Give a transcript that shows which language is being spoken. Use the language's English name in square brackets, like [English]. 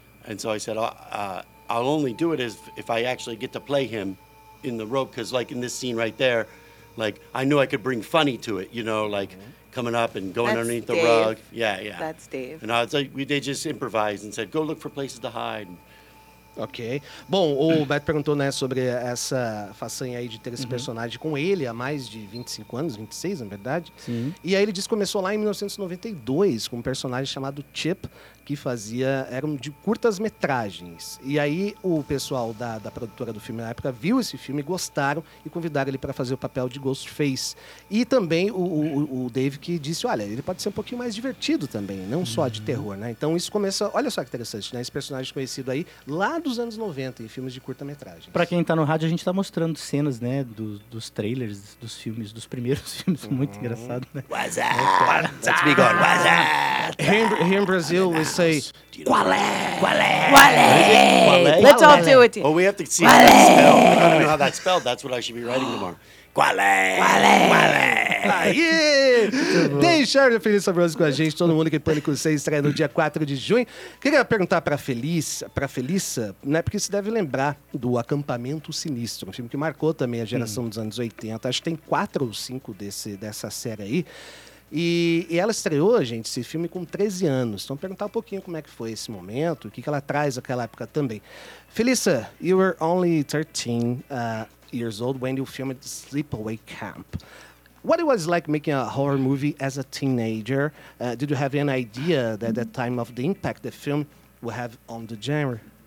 [English] And so I said, I'll only do it if I actually get to play him in the role, because like in this scene right there, like, I knew I could bring funny to it, you know, like coming up and going underneath the rug. Yeah, yeah. That's Dave. And I was like, they just improvised and said, go look for places to hide. Ok. [Portuguese] Bom, o Beto perguntou, né, sobre essa façanha aí de ter esse personagem com ele há mais de 25 anos, 26, na verdade. Sim. E aí ele disse que começou lá em 1992 com um personagem chamado Chip, que fazia, era de curtas metragens. E aí o pessoal da produtora do filme na época viu esse filme, gostaram e convidaram ele para fazer o papel de Ghostface. E também o Dave que disse, olha, ele pode ser um pouquinho mais divertido também, não só de terror, né? Então isso começa, olha só que interessante, né? Esse personagem conhecido aí lá dos anos 90, em filmes de curta-metragem. Pra quem tá no rádio, a gente tá mostrando cenas, né, dos trailers, dos filmes, dos primeiros filmes. Muito engraçado, né? [English] What's up? Let's be going. What's up? Here in Brazil, we say... [Portuguese] Qual é? Qual é? Qual é? [English] Let's all do it. Well, we have to see how that's spelled. I don't know how that's spelled. That's what I should be writing tomorrow. [Portuguese] Qual é? Qual é? Qual é? Aí! Deixar a Felícia Rose com a gente, todo mundo que Pânico 6 estreia no dia 4 de junho. Queria perguntar pra Felícia, né? Porque se deve lembrar do Acampamento Sinistro, um filme que marcou também a geração dos anos 80. Acho que tem 4 ou 5 dessa série aí. E ela estreou, gente, esse filme com 13 anos. Então, perguntar um pouquinho como é que foi esse momento, o que ela traz naquela época também. [English] Felícia, you were only 13 years old when you filmed Sleepaway Camp. What it was like making a horror movie as a teenager? Did you have any idea that at that time of the impact the film would have on the genre?